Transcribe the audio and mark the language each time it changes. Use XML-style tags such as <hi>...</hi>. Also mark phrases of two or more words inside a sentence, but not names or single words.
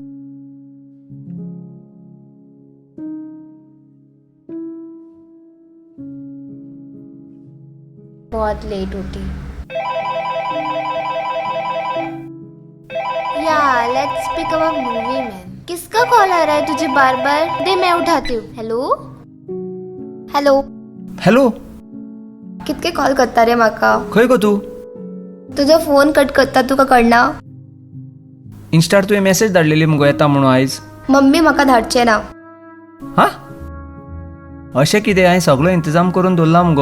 <hi>बहुत लेट होती.</hi> <en>yeah let's speak about movie man.</en> <hi>किसका कॉल आ रहा है तुझे बार बार? दे मैं उठाती हूँ. हेलो हॅलो. हॅलो</hi> <kok>कितके कॉल करता रे म्हाका? खंय गो तू. तुझा फोन कट करता तुका कळना? इन्स्टार तुवें मेसेज धाडलेली मुगो येता म्हणून आयज. मम्मी म्हाका धाडचे ना. हा अशें कितें हांवें सगळो इंतजाम करून दवरला मुगो.</kok>